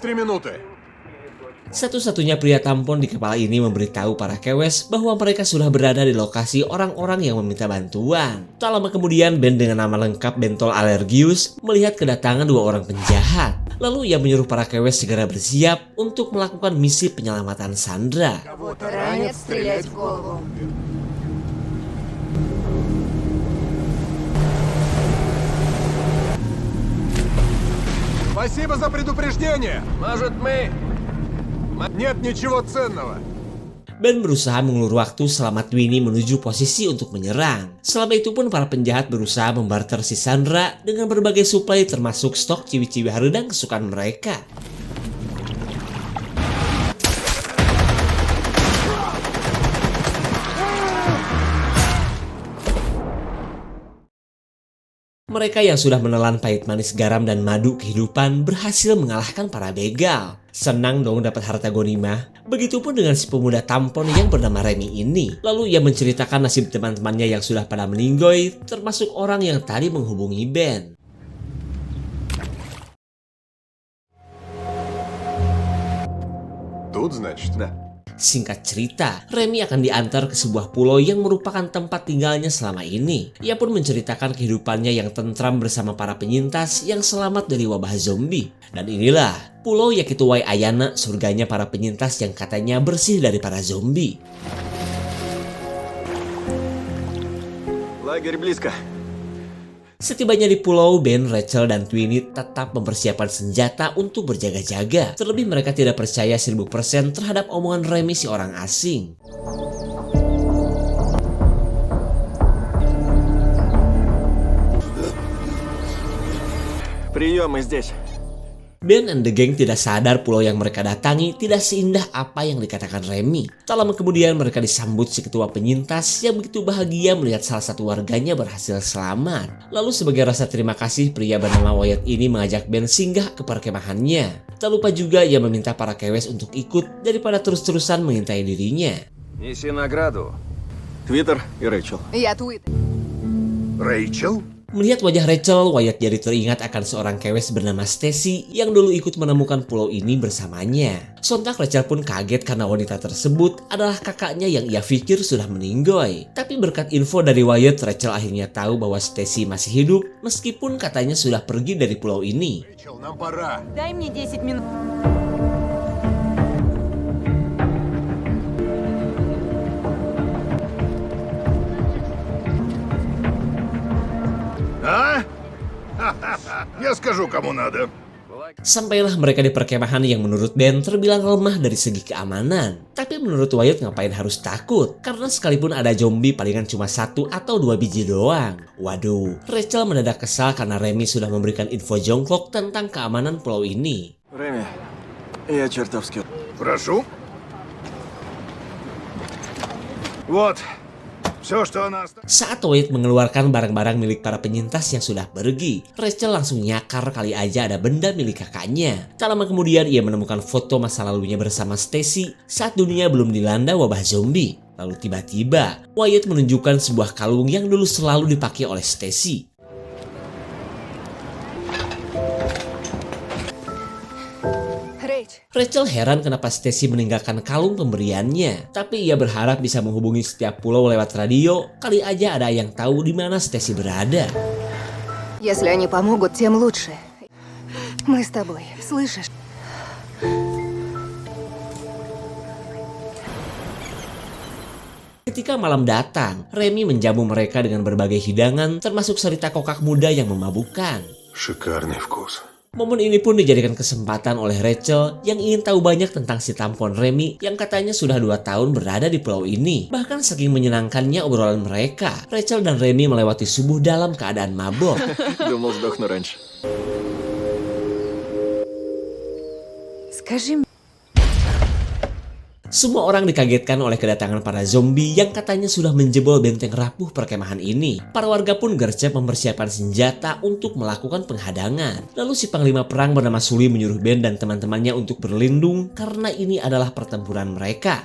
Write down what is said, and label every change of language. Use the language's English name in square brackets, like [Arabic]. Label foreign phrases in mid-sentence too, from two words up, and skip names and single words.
[Indonesian] Satu-satunya pria tampon di kepala ini memberitahu para kewes bahwa mereka sudah berada di lokasi orang-orang yang meminta bantuan. Tak lama kemudian, Ben dengan nama lengkap Bentol Allergius melihat kedatangan dua orang penjahat. Lalu ia menyuruh para kewes segera bersiap untuk melakukan misi penyelamatan Sandra. [Russian] Спасибо за предупреждение. Может, мы... Нет ничего ценного. [Indonesian] Ben berusaha mengulur waktu selama Twinnie menuju posisi untuk menyerang. Selama itu pun para penjahat berusaha membarter si Sandra dengan berbagai suplai termasuk stok ciwi-ciwi haredang kesukaan mereka. Mereka yang sudah menelan pahit manis garam dan madu kehidupan berhasil mengalahkan para begal. Senang dong dapat harta gonimah. Begitupun dengan si pemuda tampon yang bernama Remy ini. Lalu ia menceritakan nasib teman-temannya yang sudah pada meninggoy, termasuk orang yang tadi menghubungi Ben. [Russian] Тут, значит, да. [Indonesian] Singkat cerita, Remy akan diantar ke sebuah pulau yang merupakan tempat tinggalnya selama ini. Ia pun menceritakan kehidupannya yang tentram bersama para penyintas yang selamat dari wabah zombie. Dan inilah Pulau Yakituwai Ayana, surganya para penyintas yang katanya bersih dari para zombie. [Russian] Лагерь близко. [Indonesian] Setibanya di pulau, Ben, Rachel, dan Twinnie tetap mempersiapkan senjata untuk berjaga-jaga. Terlebih mereka tidak percaya 1000% terhadap omongan Remy si orang asing. [Russian] Прием, мы здесь. [Indonesian] Ben [English] and the gang [Indonesian] tidak sadar pulau yang mereka datangi tidak seindah apa yang dikatakan Remy. Tak lama kemudian mereka disambut si ketua penyintas yang begitu bahagia melihat salah satu warganya berhasil selamat. Lalu sebagai rasa terima kasih, pria bernama Wyatt ini mengajak Ben singgah ke perkemahannya. Tak lupa juga ia meminta para kewes untuk ikut daripada terus-terusan mengintai dirinya. [Russian] Неси награду. Твиттер и Рэйчел. Я Твиттер. Рэйчел? [Indonesian] Melihat wajah Rachel, Wyatt jadi teringat akan seorang kewes bernama Stacy yang dulu ikut menemukan pulau ini bersamanya. Sontak Rachel pun kaget karena wanita tersebut adalah kakaknya yang ia pikir sudah meninggoy. Tapi berkat info dari Wyatt, Rachel akhirnya tahu bahwa Stacy masih hidup meskipun katanya sudah pergi dari pulau ini. [Russian] Рэйчел, нам пора. Дай мне 10 минут. А? Я скажу, кому надо. [Indonesian] Sampailah mereka di perkemahan yang menurut Ben terbilang lemah dari segi keamanan. Tapi menurut Wyatt ngapain harus takut? Karena sekalipun ada zombie palingan cuma 1 atau 2 biji doang. Waduh, Rachel mendadak kesal karena Remy sudah memberikan info jongkok tentang keamanan pulau ini. [Russian] Реми, я чертовски... Прошу. Вот. Все, что она оставила. [Indonesian] Saat Wyatt mengeluarkan barang-barang milik para penyintas yang sudah pergi, Rachel langsung nyakar kali aja ada benda milik kakaknya. Tak lama kemudian ia menemukan foto masa lalunya bersama Stacy saat dunia belum dilanda wabah zombie. Lalu tiba-tiba, Wyatt menunjukkan sebuah kalung yang dulu selalu dipakai oleh Stacy. Rachel heran kenapa Stacy meninggalkan kalung pemberiannya, tapi ia berharap bisa menghubungi setiap pulau lewat radio. Kali aja ada yang tahu di mana Stacy berada. [Russian] Если они помогут, тем лучше. Мы с тобой, слышишь? [Indonesian] Ketika malam datang, Remy menjamu mereka dengan berbagai hidangan, termasuk cerita kokak muda yang memabukkan. [Russian] Шикарный вкус. [Indonesian] Momen ini pun dijadikan kesempatan oleh Rachel yang ingin tahu banyak tentang si tampon Remy yang katanya sudah 2 tahun berada di pulau ini. Bahkan saking menyenangkannya obrolan mereka, Rachel dan Remy melewati subuh dalam keadaan mabok. [Russian] Думал, сдохну раньше. Скажи мне. [Indonesian] Semua orang dikagetkan oleh kedatangan para zombie yang katanya sudah menjebol benteng rapuh perkemahan ini. Para warga pun gercep mempersiapkan senjata untuk melakukan penghadangan. Lalu si panglima perang bernama Sully menyuruh Ben dan teman-temannya untuk berlindung karena ini adalah pertempuran mereka.